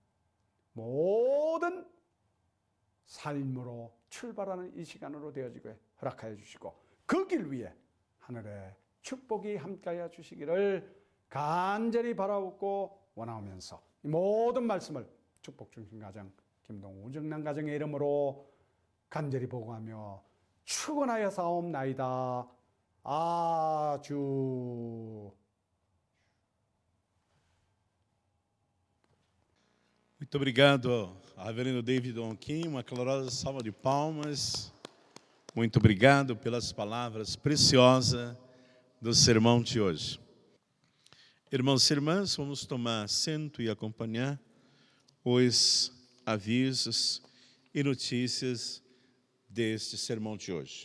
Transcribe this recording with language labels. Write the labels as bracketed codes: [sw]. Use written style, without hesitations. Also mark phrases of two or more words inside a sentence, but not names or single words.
[ko] 모든 삶으로 출발하는 이 시간으로 되어지게 허락하여 주시고 그 길 위에 하늘의 축복이 함께하여 주시기를 간절히 바라옵고 원하오면서 이 모든 말씀을 축복중심가정 김동우 우정남 가정의 이름으로 간절히 보고하며 축원하여 사옵나이다. 아주. [pt] Muito obrigado, Reverendo David Donquim. Uma calorosa salva de palmas. Muito obrigado pelas palavras preciosas do sermão de hoje. Irmãos e irmãs, vamos tomar assento e acompanhar os avisos e notícias deste sermão de hoje.